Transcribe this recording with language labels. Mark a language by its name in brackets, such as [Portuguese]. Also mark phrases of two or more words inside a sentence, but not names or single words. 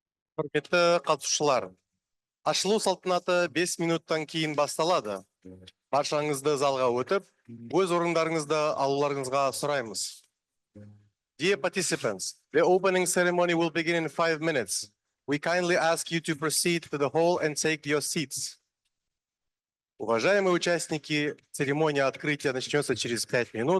[Kazakh] Құрметті қатысушылар, ашылу салтанаты 5 минуттан кейін басталады. Баршаңызды залға өтіп, өз орындарыңызды алуларыңызға сұраймыз. [English] Dear participants, the opening ceremony will begin in 5 minutes. We kindly ask you to proceed to the hall and take your seats. [Russian] Уважаемые участники, церемония открытия начнется через 5 минут.